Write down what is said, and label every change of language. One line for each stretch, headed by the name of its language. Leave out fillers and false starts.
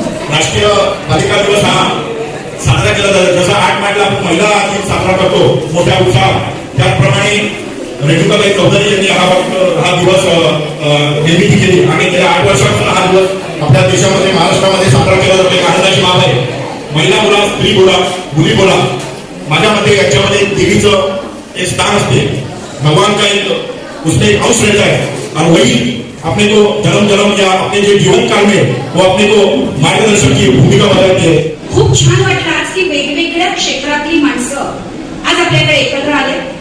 Marathi: राष्ट्रीय बालिका दिवस हा साजरा केला जातो, जसा 8 मार्चला आपण महिला दिन साजरा करतो मोठ्या उत्साहात, त्याचप्रमाणे रेणुकाबाई चौधरी यांनी हा दिवस निर्मिती केली आणि गेल्या 8 वर्षापासून हा दिवस आपल्या देशामध्ये महाराष्ट्रामध्ये साजरा केला जातो। एक आनंदाची बाब आहे। महिला बोला, स्त्री बोला, मुली बोला, माझ्या मते याच्यामध्ये देवीचं एक स्थान असते।
Hindi: भगवान का एक उसने एक अंश रहता है और वही अपने को जन्म या अपने जो जीवन काल में वो अपने को मार्गदर्शक की भूमिका बजावते हैं।
Marathi: खूप छान वाटलं आज की वेगवेगळ्या क्षेत्रातली माणसं आज आपल्याकडे एकत्र आले।